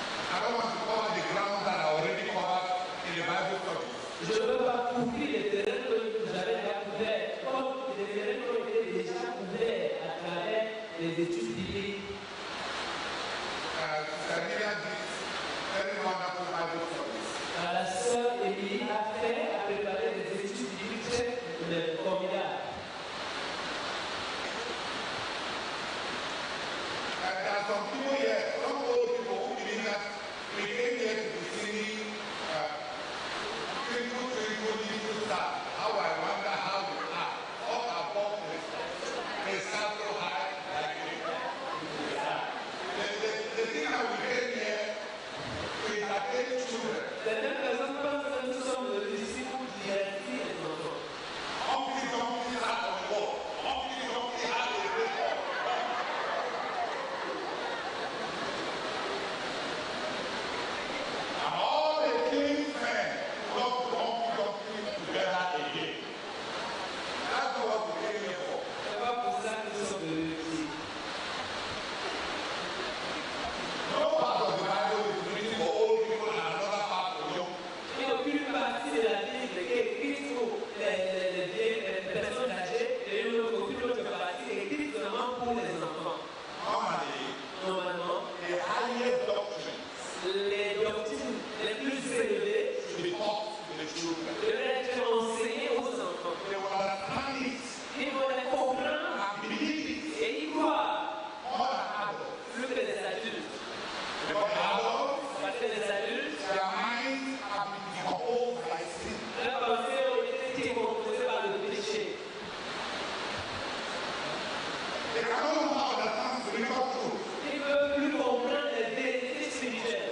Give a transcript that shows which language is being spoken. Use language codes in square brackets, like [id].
[en] I don't want to cover the ground that I already covered in the Bible study. [fr] Je ne veux pas couvrir les terrains que j'avais déjà couverts, comme les terrains qui ont été déjà couverts à travers les études bibliques. [en] Sister did very wonderful Bible studies. [fr] La sœur Émilie a préparé des études bibliques très formidables. [en] There are some people here, some old people who believe that we came here to be singing Twinkle, Twinkle, Little Star. How I wonder how you are. Up above the star so high like a star. The thing that we came here to entertain children. [fr] Certaines personnes pensent que nous sommes les disciples pour divertir les enfants. [en] Humpty Dumpty sat on the wall. Humpty Dumpty had a great wall. And all the king's men love to Humpty Dumpty together again. That's what we came here for. [fr] C'est pas pour ça que nous sommes venus ici. [en] No part of the Bible is written for old people and another part for young. [fr] Il n'y a aucune partie de la Bible qui est écrite pour les personnes âgées et aucune autre partie est écrite seulement pour les enfants. [en] Normally, [fr] Normalement, [en] the highest doctrines [fr] les doctrines les plus élevées [en] should be taught to the children. [fr] devraient être enseignées aux enfants. [en] They will understand it [fr] Ils vont les comprendre [en] and believe it [fr] et y croire [en] more than adults. [fr] plus que les adultes. [en] Because adults, [fr] Parce que les adultes, [en] their minds have been decomposed by sin. [fr] leurs pensées ont été composées par le péché. [en] They can no longer understand spiritual truth [fr] Ils ne peuvent plus comprendre les vérités spirituelles